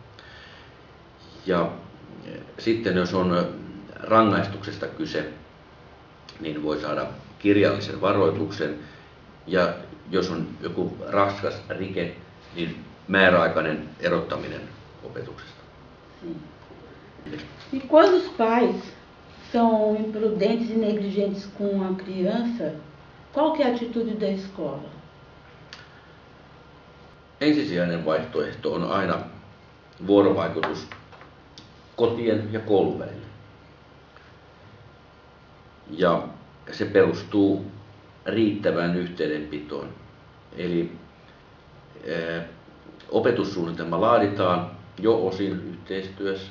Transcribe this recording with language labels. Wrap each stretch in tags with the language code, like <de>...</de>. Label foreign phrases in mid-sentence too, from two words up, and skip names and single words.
<fi>Ja sitten jos on rangaistuksesta kyse, niin voi saada kirjallisen varoituksen. Ja jos on joku raskas rike, niin määräaikainen erottaminen opetuksesta.</fi> <pt>E quando os pais são imprudentes e negligentes com a criança, qual que é a atitude da escola?</pt> <fi>Ensisijainen vaihtoehto on aina vuorovaikutus kotien ja koulun välillä. ja se perustuu riittävään yhteydenpitoon. Eli opetussuunnitelma laaditaan jo osin yhteistyössä.</fi>